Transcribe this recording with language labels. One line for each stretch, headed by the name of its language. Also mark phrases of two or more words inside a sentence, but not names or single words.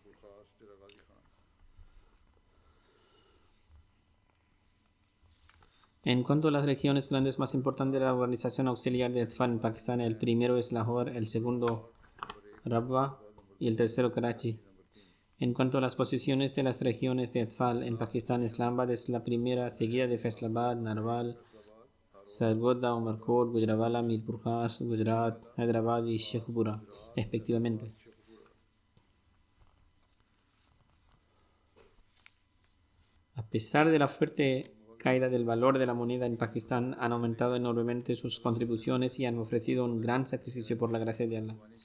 Spanish: En cuanto a las regiones grandes más importantes de la organización auxiliar de Atfal en Pakistán, el primero es Lahore, el segundo Rabwa y el tercero Karachi. En cuanto a las posiciones de las regiones de Atfal en Pakistán, Islamabad es la primera, seguida de Faisalabad, Narwal, Sargodha, Umarkot, Gujranwala, Mirpur Khas, Gujarat, Hyderabad y Sheikhupura, respectivamente. A pesar de la fuerte caída del valor de la moneda en Pakistán, han aumentado enormemente sus contribuciones y han ofrecido un gran sacrificio por la gracia de Allah.